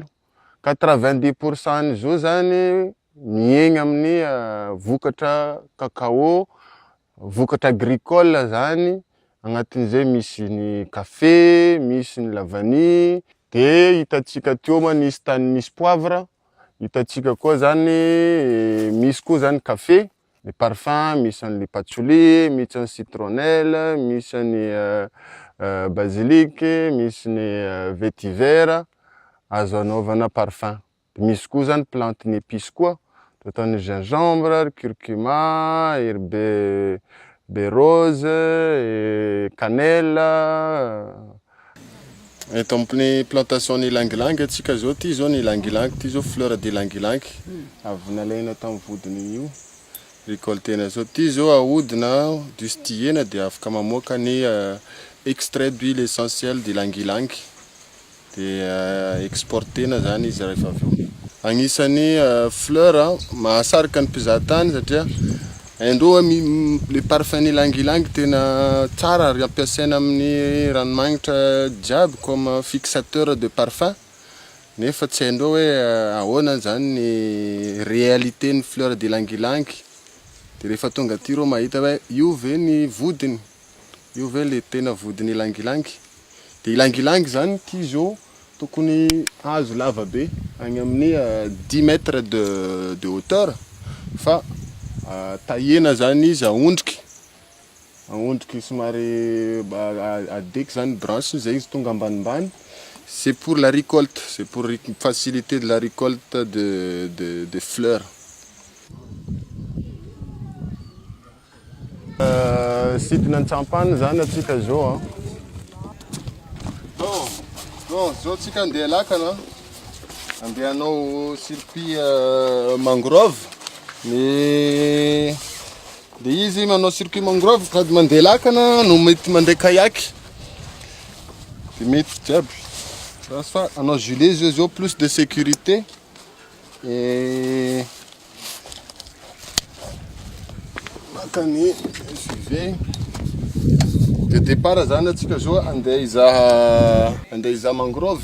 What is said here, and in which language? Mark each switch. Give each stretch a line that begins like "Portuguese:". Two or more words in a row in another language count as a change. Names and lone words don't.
Malagasy: 90% ny zao zany miegny amin'ny vokatra cacao, vokatra agricole zany. Agnatin'izay misy ny café, misy ny lavany. De hitatsika teo ma nisy tany misy poivre, hitatsika koa zany misy koa zany café,
French: les parfums,
Malagasy: misy ny patchouli, misy ny citronnelle, misy ny basilic, misy ny vétiver azo anaovana parfum. Misy koa zany
French: plante n'épice
Malagasy: koa, toa ny gingembre, curcuma, herbe rose, cannelle. Eto amin'ny plantation ny langilangy atsika zao, ty zao ny langilangy, ty zao
French: fleur de langilangy.
Malagasy: Avy nalaina tamin'ny vodiny io, récoltena zao. Ty zao ahodina distillena de afaka mamoaka ny
French: extrait d'huile essentielle de langilangy.
Malagasy: De exportena zany izy rehefa avy eo. Agnisan'ny fleur mahasarika ny mpizahatany satria indroa le parfum ny langilangy tena tsara ary ampiasaina amin'ny ranomagnitra jiaby
French: comme fixateur de parfum.
Malagasy: Nefa tsy haindreo hoe ahoana zany ny réalité ny
French: fleur de langilangy.
Malagasy: De rehefa tonga aty reo mahita hoe io ve ny vodiny, io ve le tena vodiny langilangy. De langilangy zany ty zao tokony hazo lava be agny amin'ny 10
French: mètres de hauteur.
Malagasy: Fa tahena zany izy aondriky somary adeky zany branche zay izy tonga ambanimbany.
French: C'est pour la récolte, c'est pour faciliter de la récolte de fleurs.
Malagasy: Sidina Champagne zany atsika zao. Non, zao tsika andeha lakana. Andeha hanao
French: circuit mangrove.
Malagasy: Mais de izy manao
French: circuit mangrove
Malagasy: sady mandeha lakana no mety mandeha kayak. De mety jiaby. Fa hanao gilet zao
French: plus de sécurité.
Malagasy: Et makany suivez. De départ zany atsika zao andeha hizaha mangrove.